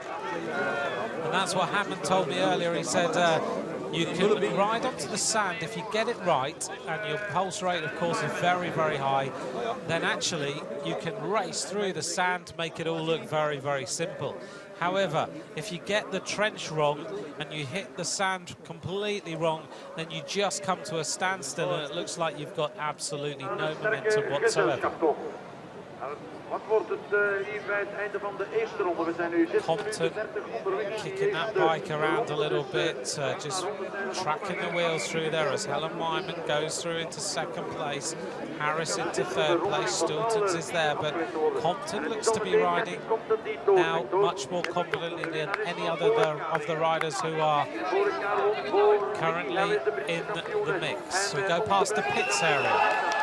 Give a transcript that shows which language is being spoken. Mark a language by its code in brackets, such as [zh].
[en] And that's what Hammond told me earlier. He said you can ride onto the sand if you get it right, and your pulse rate, of course, is very, very high, then actually you can race through the sand to make it all look very, very simple. However, if you get the trench wrong and you hit the sand completely wrong, then you just come to a standstill and it looks like you've got absolutely no momentum whatsoever. [nl] Wat wordt het hier bij het einde van de eerste ronde? We zijn nu 30 onderweg. [en] Kicking that bike around a little bit, just tracking the wheels through there as Helen Wyman goes through into second place. Harris into third place. Stiltons is there, but Compton looks to be riding now much more confidently than any other of the riders who are currently in the mix. We go past the pits area.